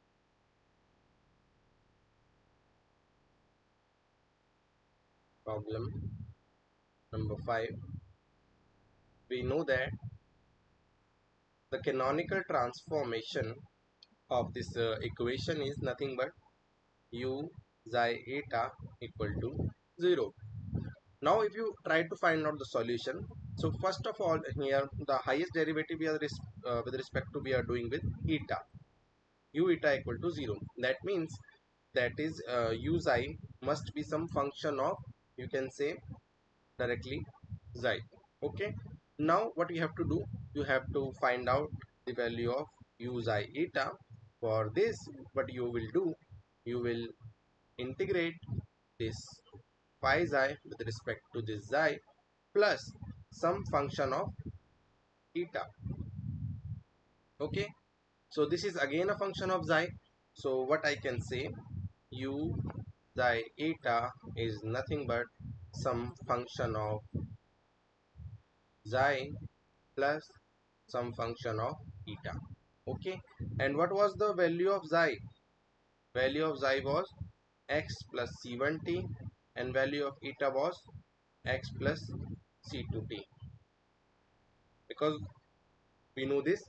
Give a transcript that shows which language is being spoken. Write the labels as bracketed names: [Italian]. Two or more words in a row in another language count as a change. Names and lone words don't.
[English] Problem number 5, we know that the canonical transformation of this equation is nothing but u xi eta equal to 0. Now if you try to find out the solution, so first of all here the highest derivative we are with respect to we are doing with eta, u eta equal to 0. That means that is u xi must be some function of, you can say directly, xi. Okay, now what you have to do, you have to find out the value of u xi eta. For this, what you will do, you will integrate this phi xi with respect to this xi plus some function of eta. Okay, so this is again a function of xi. So what I can say, u xi eta is nothing but some function of xi plus some function of eta. Okay, and what was the value of xi? Value of xi was x plus c1t, and value of eta was x plus c2t, because we know this.